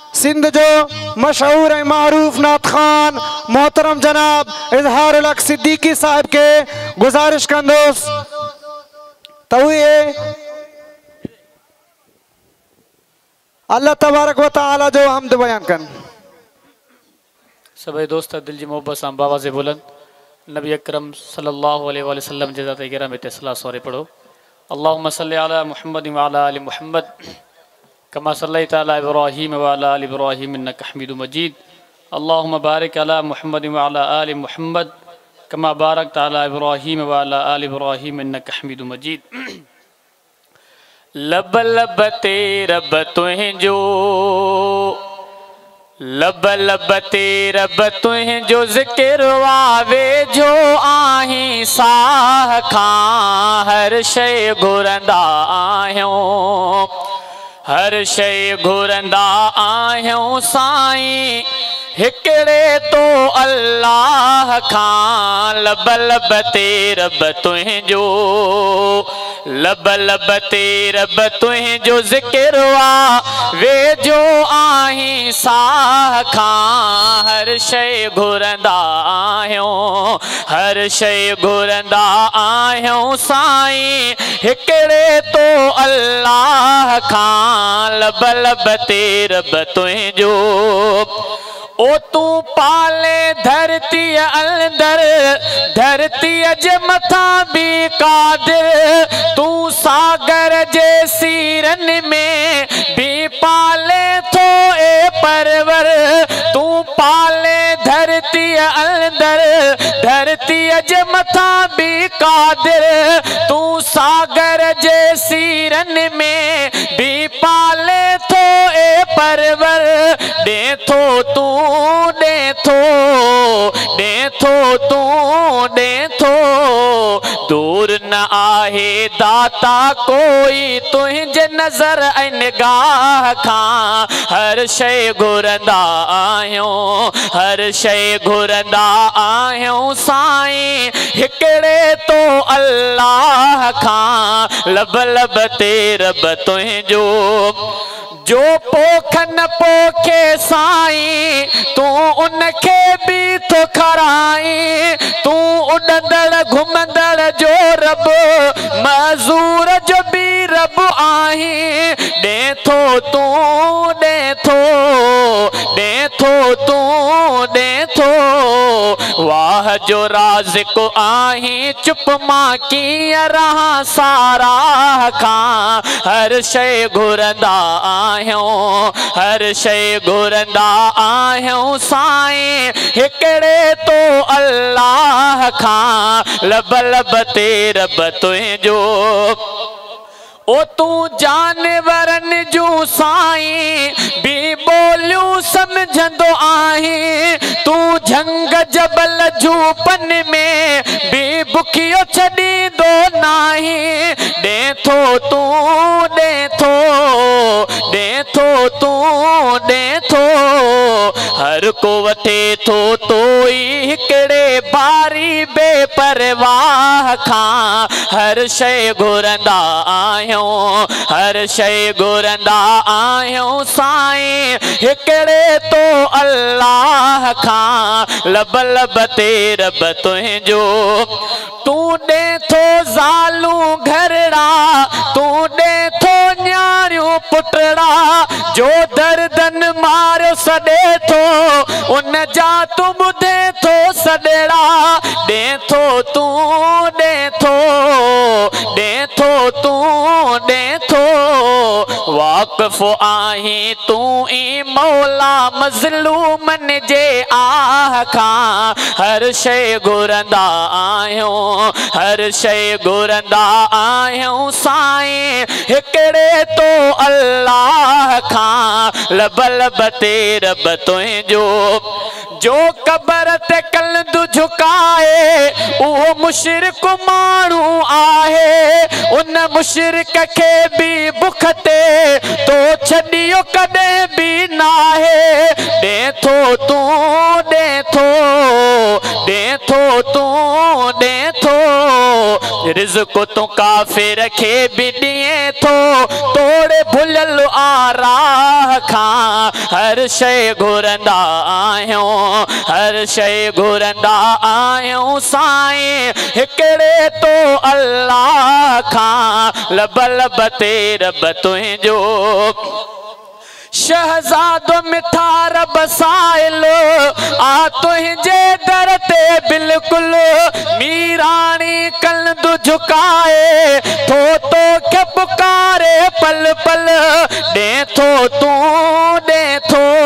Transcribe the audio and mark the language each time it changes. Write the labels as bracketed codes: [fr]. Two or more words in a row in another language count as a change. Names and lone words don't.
[sd] سندھ جو مشہور ऐं معروف नात खान मोहतरम जनाब इज़हार الحق صدیقی صاحب کے گزارش कंदोस त उहे [ar] الله تبارك وتعالى [sd] जो हमद बयान कनि। सभई दोस्त दिल जी मोहब्बत सां बाबा से बुलंद नबी अकरम [ar] صلى الله عليه وسلم [sd] जे ज़ात गिराम में सलाह सौरे पढ़ो। [ar] اللهم صل على محمد وعلى آل محمد كما صليت على إبراهيم وعلى آل إبراهيم إنك حميد مجيد. اللهم بارك على محمد وعلى آل محمد كما باركت على إبراهيم وعلى آل إبراهيم إنك حميد مجيد. [sd] लब लब ते रब तुंहिंजो लब लब ते रब तुंहिंजो ज़िक्र आवे जो आहीं साह खां हर शइ घुरंदा आहियूं हर शइ घुरंदा आहियूं साईं हिकिड़े तो अल्लाह खां। लब लब ते रब तुंहिंजो लब लब ते रब तुंहिंजो ज़िक्र वे जो आहीं साह खां हर शइ घुरंदा आहियूं हर शइ घुरंदा आहियूं साईं हिकिड़े तो अल्लाह खां। लब लब ते रब तुंहिंजो ओ तू पाले धरती अंदर धरती जे मथां भी कादिर तू सागर जे सीरन में भी पाले थो ए परवर तू पाले धरती अंदर धरती जे मथां भी कादिर तू सागर जे सीरन में भी पाले थो ए परवर दे थो तू दे थो तू दे थो दूर न आहे दाता कोई तुंहिंजे नज़र ऐं निगाह खां हर शइ घुरंदा आहियूं हर शइ घुरंदा आहियूं साईं हिकिड़े तो अल्लाह खां। लब लब ते रब तुंहिंजो जो पोख न पोखे साईं तू उनखे भी तो खराई तू उड़ंदड़ घुमंदड़ जो रब मज़ूर जो भी रब आहीं दे थो तू दे थो तू दे थो वाह जो राज़िक आहीं चुप मां कीअं रहां सारा खां हर शइ घुरंदा आहियूं हर शइ घुरंदा आहियूं साईं हिकिड़े तो अल्लाह खां। लब लब ते रब तुंहिंजो ओ तू जानवरनि जूं साईं भी ॿोलियूं सम्झंदो आहीं तू झंग जबल जूपन में भी बुखियो छॾींदो नाहीं दे थो तू दे थो तू दे थो हर को वठे थो तो ई हिकिड़े बारी बेपरवाह खां हर शइ घुरंदा आहियूं हर शइ घुरंदा आहियूं साईं हिकिड़े तो अल्लाह खां। लब लब ते रब तुंहिंजो तू ॾे थो ज़ालूं घरड़ा तू ॾे थो न्यारियूं पुटड़ा जो दर्दन मारियो सॾे थो उन जा तू ॿुधे थो सॾड़ा ॾे थो तू ॾे थो तू ॾे थो वाक़िफ़ आहीं तू ई मौला मज़लूमन जे आह खां हर शइ घुरंदा आहियूं हर शइ घुरंदा आहियूं साईं हिकिड़े तो अल्लाह खां। लब लब ते रब तुंहिंजो जो कबर ते कलंदु झुकाए उहो मुशरिक माण्हू आहे उन मुशरिक खे भी बुख ते तो छॾियो कॾहिं भी नाहे ॾे थो तू ॾे थो तू ॾे थो रिज़्क़ तूं काफ़िर खे बि ॾिए थो तोड़े भुलियल आराह खां हर शइ घुरंदा आहियूं हर शइ घुरंदा आहियूं साईं हिकिड़े तो अल्लाह खां लब लब ते रब तुंहिंजो शहज़ादो मिठा रब साइल आ तुंहिंजे दर ते बिल्कुलु मीराणी कलंदु झुकाए थो तोखे पुकारे पल पल ॾे थो तूं ॾे थो